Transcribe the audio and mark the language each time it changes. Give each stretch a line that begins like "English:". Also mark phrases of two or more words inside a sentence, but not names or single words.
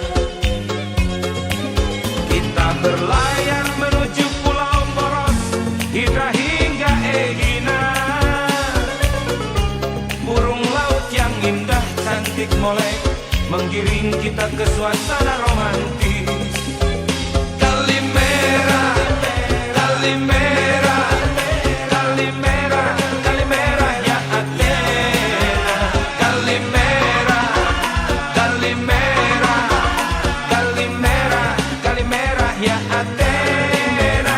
Indonesian: Kita berlayar menuju Pulau Moros, Hidra hingga Egina. Burung laut yang indah cantik molek menggiring kita ke suasana romantis.
Greek: Καλημέρα, Καλημέρα, Καλημέρα, Καλημέρα ya Athena. Καλημέρα, Καλημέρα, Καλημέρα, Καλημέρα ya Athena.